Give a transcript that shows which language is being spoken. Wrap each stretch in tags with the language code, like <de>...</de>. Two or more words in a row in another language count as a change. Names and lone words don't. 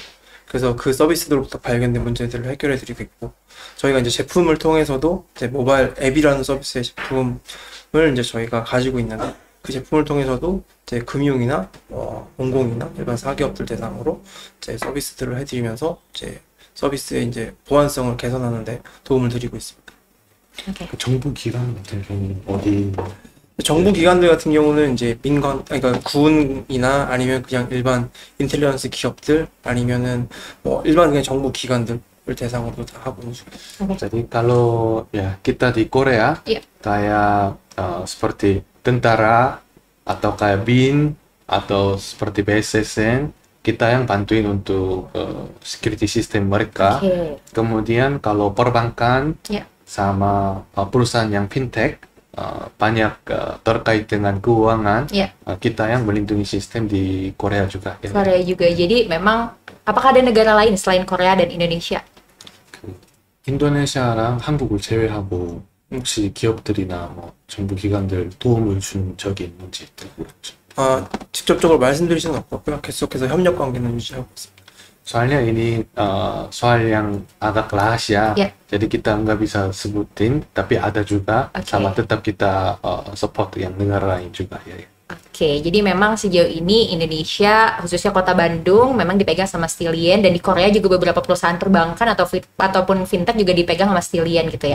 <ko>그래서 그 서비스들로부터 발견된 문제들을 해결해드리고 있고, 저희가 이제 제품을 통해서도 이제 모바일 앱이라는 서비스의 제품을 이제 저희가 가지고 있는데, 그 제품을 통해서도 이제 금융이나 공공이나 일반 사기업들 대상으로 이제 서비스들을 해드리면서 이제 서비스의 이제 보안성을 개선하는 데 도움을 드리고 있습니다. Oke. 정부 기관 같은 경우는 어디 정부 기관들 같은 경우는 이제 민간, 그러니까 군이나 아니면 그냥 일반 인텔리전스 기업들 아니면은 뭐 일반 그냥 정부 기관들을 대상으로 다 하고 있는 중입니다.</ko> <id>Jadi kalau ya kita di Korea Iya. kayak seperti tentara atau kayak BIN atau seperti BSSN kita yang bantuin untuk</id> <en>security system</en> <id>mereka. Oke. Kemudian kalau perbankan Iya. sama perusahaan yang fintech banyak terkait dengan keuangan, Iya. kita yang melindungi sistem di Korea juga. Ya. Korea juga. Jadi memang apakah ada negara lain selain Korea dan Indonesia?</id> <ko>인도네시아랑 한국을 제외하고 혹시 기업들이나 뭐 정부 기관들 도움을 준 적이 있는지 물어보죠. 직접적으로 말씀드릴 수는 없고요. 계속해서 협력 관계는 유지하고 있습니다.</ko> <id>Soalnya ini soal yang agak rahasia, Ya. jadi kita nggak bisa sebutin, tapi ada juga, Oke. sama tetap kita support yang negara lain juga ya. Oke, jadi memang sejauh ini Indonesia, khususnya kota Bandung, memang dipegang sama Stilian, dan di Korea juga beberapa perusahaan perbankan ataupun fintech juga dipegang sama Stilian gitu ya.</id>